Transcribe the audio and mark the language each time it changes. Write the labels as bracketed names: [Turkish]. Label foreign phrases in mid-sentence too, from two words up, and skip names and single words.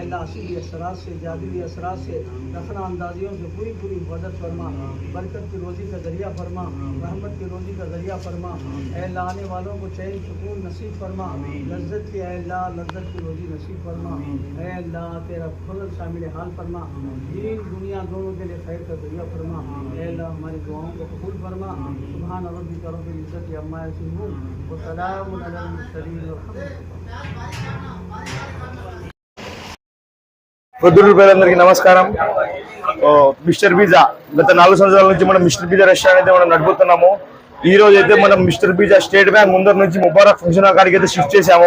[Urdu] اللہ اصلی اثرات سے جادوئی اثرات سے رخنا اندازیوں سے پوری حفاظت فرما برکت کی روزی کا ذریعہ فرما رحمت کی روزی کا ذریعہ فرما اے اللہ آنے والوں کو چین سکون نصیب فرما لذت کی اے اللہ لذت کی روزی نصیب فرما اے اللہ تیرا فضل شامل حال فرما دین دنیا دونوں کے لیے خیر کا ذریعہ فرما اے اللہ ہماری دعاؤں کو قبول فرما [Arabic] سبحان ربک رب العزت عما یصفون وسلام علی المرسلین [Telugu] పొద్దుటూరు ప్రజలందరికీ నమస్కారం. మిస్టర్ పిజ్జా గత 4 సంవత్సరాల నుంచి మనం మిస్టర్ పిజ్జా రెస్టారెంట్ అయితే మనం నడుపుతున్నాము. ఈ రోజు అయితే మనం మిస్టర్ పిజ్జా స్టేట్ బ్యాంక్ ముందర నుంచి ముబారక్ ఫంక్షన్ హాల్ కాడికి అయితే షిఫ్ట్ చేసాము.